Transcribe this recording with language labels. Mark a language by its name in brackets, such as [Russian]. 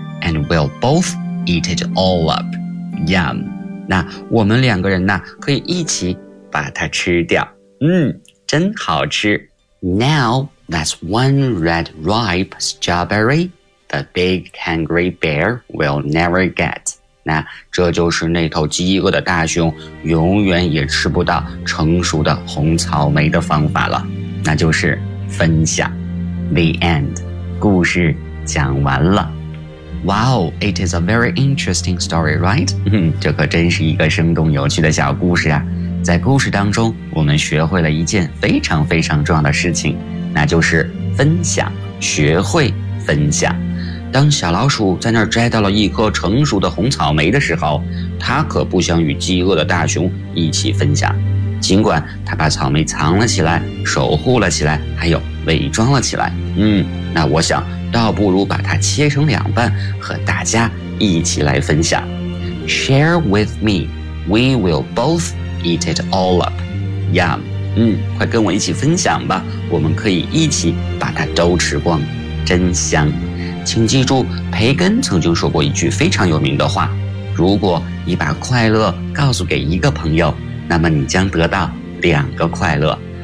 [English] And we'll both eat it all up， yum。 [Chinese] 那我们两个人呢可以一起把它吃掉，真好吃。 [English] Now that's one red ripe strawberry the big hungry bear will never get。 [Chinese] 那这就是那头饥饿的大熊永远也吃不到成熟的红草莓的方法了，那就是分享。 [English] The end， [Chinese] 故事讲完了。 [English] Wow， it is a very interesting story， right？ [Chinese] 这可真是一个生动有趣的小故事啊。在故事当中我们学会了一件非常非常重要的事情，那就是分享，学会分享。当小老鼠在那儿摘到了一颗成熟的红草莓的时候，它可不想与饥饿的大熊一起分享。尽管它把草莓藏了起来，守护了起来，还有伪装了起来，那我想倒不如把它切成两半和大家一起来分享。 [English] Share with me， we will bothEat it all up. Yum. [Chinese] 快跟我一起分享吧，我们可以一起把它都吃光，真香。请记住，培根曾经说过一句非常有名的话，如果你把快乐告诉给一个朋友，那么你将得到两个快乐。